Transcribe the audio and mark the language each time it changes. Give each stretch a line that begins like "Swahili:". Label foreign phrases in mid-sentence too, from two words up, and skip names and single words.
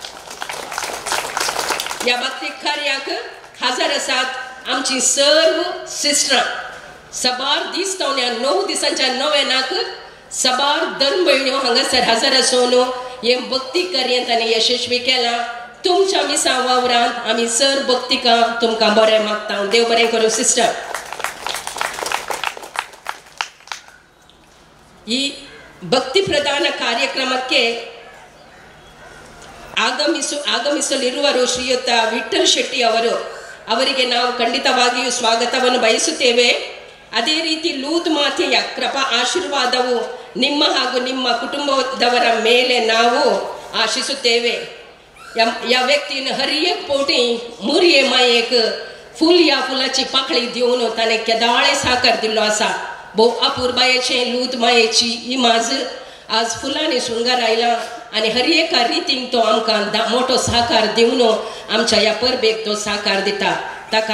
Konkani: ह्या भक्ती कार्याक हाजर आसात आमची सर्व सिस्टरां सबार दीस तवण्या 9 दिसांच्या नोवेनाक सबार धर्म भयण्यो हांगासर हाजर आसून हे भक्ती कार्य तांणी यशस्वी केलां तुमच्या मिसा वावरांत आमी सर भक्तिकां तुमकां बरें मागता देव बरें करूं सिस्टर
Kannada: ಈ ಭಕ್ತಿ ಪ್ರಧಾನ ಕಾರ್ಯಕ್ರಮಕ್ಕೆ ಆಗಮಿಸಲಿರುವರು ಶ್ರೀಯುತ ವಿಠಲ್ ಶೆಟ್ಟಿ ಅವರಿಗೆ ನಾವು ಖಂಡಿತವಾಗಿಯೂ ಸ್ವಾಗತವನ್ನು ಬಯಸುತ್ತೇವೆ ಅದೇ ರೀತಿ ಲೂದ್ ಮಾತೆಯ ಕೃಪಾ ಆಶೀರ್ವಾದವು ನಿಮ್ಮ ಹಾಗೂ ನಿಮ್ಮ ಕುಟುಂಬದವರ ಮೇಲೆ ನಾವು ಆಶಿಸುತ್ತೇವೆ
Konkani: या व्यक्तीन हर एक पोटी मुरये मायेक फूल या फुलाची पाकळी देऊन ताणे केदाळे साकार दिल्लो आसा भोव अपुर्बायेचे लूद मायेची इमाज आज फुलांनी शृंगार आयला आणि हर एका रितीन तो आमकां मोठो सहकार दिवन आमच्या ह्या परबेक तो सहकार दिता ताका